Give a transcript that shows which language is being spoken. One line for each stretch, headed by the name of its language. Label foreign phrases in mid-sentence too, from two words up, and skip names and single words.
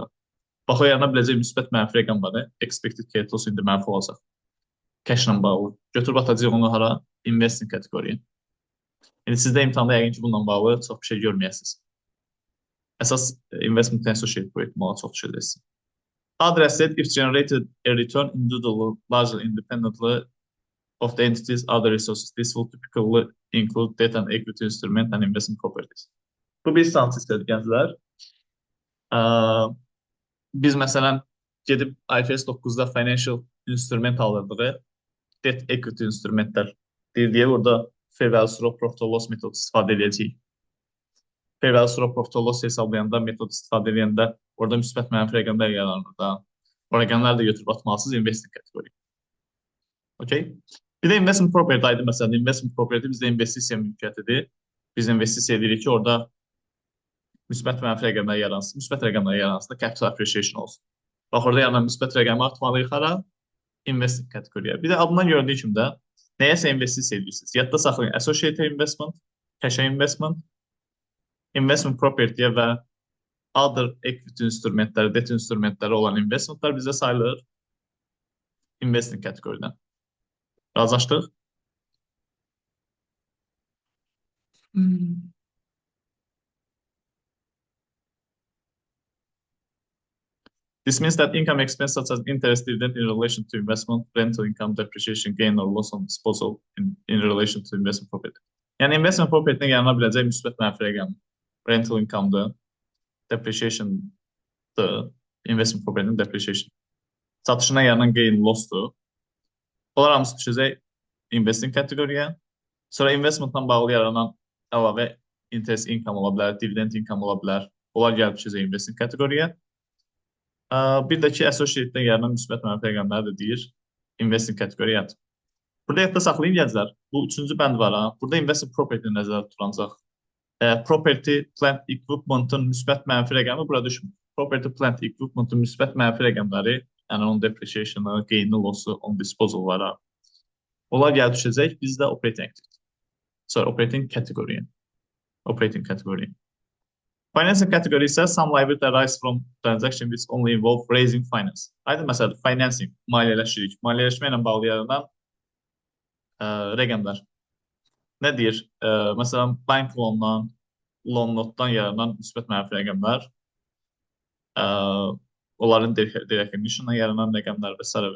Azerbaijani: Bax, o yarana biləcək müsbət mənfi rəqəm var.
English: Expected credit loss
Azerbaijani: indi mənfi olacaq. Cash-la bağlı. Götürüb atacaq onu hara? Investing kateqoriya. Yəni sizdə imtahanda yəqin ki, bununla bağlı çox bir şey görməyəsiniz. Əsas
English: investment associate
Azerbaijani: bu ehtimala çox düşəcəksiniz.
English: Other asset if generated a return individually, largely independently of the entity's other resources. This will typically include debt and equity instrument and investment properties.
Azerbaijani: Bu bir sanat istədik gənclər. Biz məsələn gedib IFRS 9-da
English: financial instrument
Azerbaijani: alırdıq.
English: Debt equity
Azerbaijani: instrumentlər deyə burada
English: fair value through profit or loss
Azerbaijani: metodu istifadə edəcəyik.
English: Fair value through profit or loss
Azerbaijani: hesablayanda, metod istifadə edəndə orada müsbət mənfi rəqəmlər yaranır da. O rəqəmləri də götürüb atmalısınız investing kateqoriya. Okay? Bir də
English: investment property
Azerbaijani: aydı məsələn.
English: Investment property
Azerbaijani: bizdə investisiya mülkiyyətidir. Biz investisiya edirik ki, orada müsbət mənfi rəqəmlər yaransın. Müsbət rəqəmlər yaransın da
English: capital appreciation
Azerbaijani: olsun. Bax, orada yaranan müsbət rəqəmi atmalıyıq hara? Investing kateqoriya. Bir də adından göründüyü kimi də nəyəsə investisiya edirsiniz. Yadda saxlayın.
English: Associated investment, cash investment, investment property
Azerbaijani: və
English: other equity
Azerbaijani: instrumentləri, debt instrumentləri olan investmentlar bizə sayılır investing kateqoridən. Razılaşdıq?
English: This means that income expense such as interest dividend in relation to investment, rental income, depreciation, gain or loss on disposal in relation to investment property.
Azerbaijani: Yəni
English: investment property-
Azerbaijani: dən yarana biləcək müsbət mənfi rəqəm.
English: Rental income-
Azerbaijani: dır, depreciation-dır,
English: investment property-nin depreciation.
Azerbaijani: Satışına yaranan
English: gain loss-
Azerbaijani: dur. Onlar hamısı düşəcək investing kateqoriya. Sonra investment-dan bağlı yaranan əlavə
English: interest income
Azerbaijani: ola bilər,
English: dividend income
Azerbaijani: ola bilər. Onlar gəlib düşəcək investing kateqoriya. Bir də ki, associate-dən yaranan müsbət mənfi rəqəmləri də deyir investing kateqoriya. Burada yadda saxlayın gənclər. Bu üçüncü bənd var. Burada
English: investment property
Azerbaijani: nəzərdə tutulacaq.
English: Property, plant,
Azerbaijani: equipment-ın müsbət mənfi rəqəmi bura düşmür.
English: Property, plant,
Azerbaijani: equipment-ın müsbət mənfi rəqəmləri, yəni onun depreciation-ı, gain-i, loss-u,
English: on disposal
Azerbaijani: var. Onlar gəlib düşəcək bizdə
English: operating activity.
Azerbaijani: Sorry, operating kateqoriya. Operating kateqoriya.
English: Financing category isə some liability arise from transaction which only involve raising finance.
Azerbaijani: Aydın məsələn, financing, maliyyələşirik. Maliyyələşmə ilə bağlı yaranan rəqəmlər. Nə deyir? Məsələn, bank loandan, loan notdan yaranan müsbət mənfi rəqəmlər, ə, onların recognitiondan yaranan rəqəmlər və s.